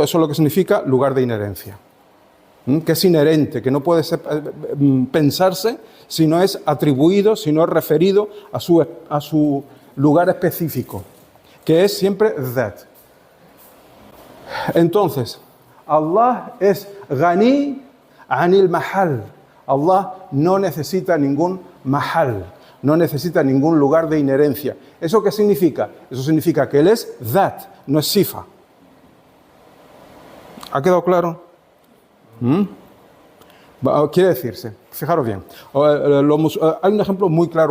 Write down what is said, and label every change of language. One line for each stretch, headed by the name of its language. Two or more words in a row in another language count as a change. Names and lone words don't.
Spanish: Eso es lo que significa lugar de inherencia. Que es inherente, que no puede pensarse si no es atribuido, si no es referido a su lugar específico, que es siempre that. Entonces, Allah es
Arabic: غني عن المحل.
Spanish: Allah no necesita ningún mahal, no necesita ningún lugar de inherencia. ¿Eso qué significa? Eso significa que Él es that, no es sifa. ¿Ha quedado claro? Quiere decirse, fijaros bien, hay un ejemplo muy claro.